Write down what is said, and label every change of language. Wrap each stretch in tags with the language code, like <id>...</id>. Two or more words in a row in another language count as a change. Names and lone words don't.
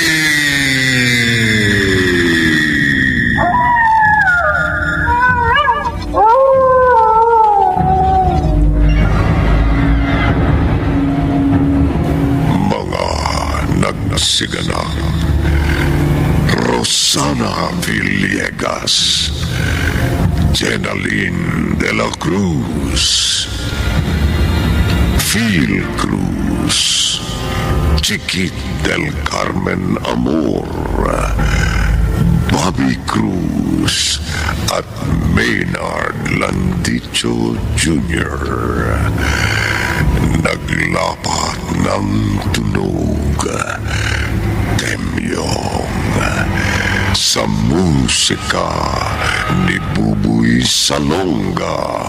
<tl>Nagsiganap Rosana Villegas, Jenaline de la Cruz, Phil Cruz, Chiquit del Carmen Amor, Bobby Cruz at Maynard Landicho Jr. Naglapat ng tunog, temyong, sa musika ni Buboy Salonga.</tl>